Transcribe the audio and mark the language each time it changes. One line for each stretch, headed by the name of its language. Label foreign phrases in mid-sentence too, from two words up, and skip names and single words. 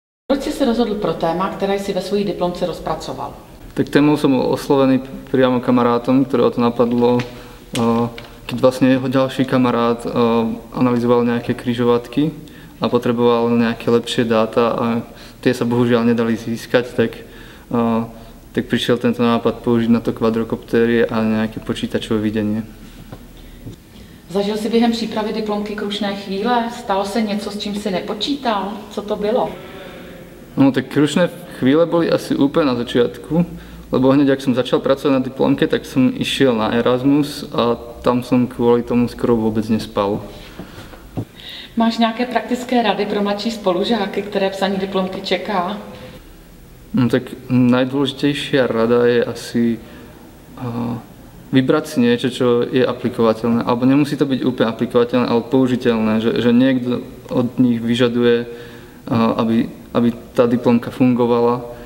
Czech: Proč jsi se rozhodl pro téma, které si ve svojí diplomce rozpracoval?
Slovak: Tak témou som bol oslovený priamo kamarátom, ktorého to napadlo, keď vlastne jeho ďalší kamarát analyzoval nejaké križovatky a potreboval nejaké lepšie dáta a tie sa bohužiaľ nedali získať, tak prišiel tento nápad použiť na to kvadrokoptéry a nejaké počítačové videnie.
Czech: Zažil si během přípravy diplomky krušné chvíle? Stalo se něco, s čím si nepočítal? Co to bylo?
Slovak: No tak krušné chvíle boli asi úplne na začiatku, lebo hneď ak som začal pracovať na diplomke, tak som išiel na Erasmus a tam som kvôli tomu skoro vôbec nespal.
Czech: Máš nějaké praktické rady pro mladší spolužáky, které psaní diplomky čeká?
Slovak: No tak najdôležitejšia rada je asi vybrať si niečo, čo je aplikovateľné. Alebo nemusí to byť úplne aplikovateľné, ale použiteľné. Že niekto od nich vyžaduje, aby tá diplomka fungovala.